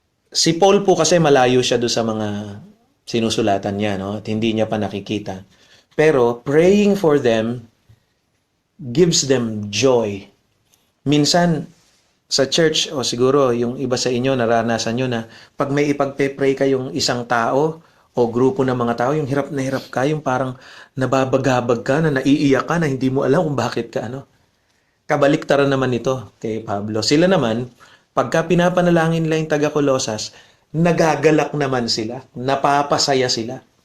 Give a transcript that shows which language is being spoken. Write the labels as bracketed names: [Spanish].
[Filipino] Si Paul po kasi malayo siya doon sa mga sinusulatan niya, no? At hindi niya pa nakikita. [English] Pero praying for them gives them joy. [Filipino] Minsan, sa church, o siguro yung iba sa inyo, naranasan nyo na pag may ipagpe-pray kayong isang tao o grupo ng mga tao, yung hirap ka, yung parang nababagabag ka, na naiiyak ka, na hindi mo alam kung bakit ka, ano. Kabaliktaran naman ito kay Pablo. Sila naman, pagka pinapanalangin nila yung taga-Kolosas, nagagalak naman sila, napapasaya sila.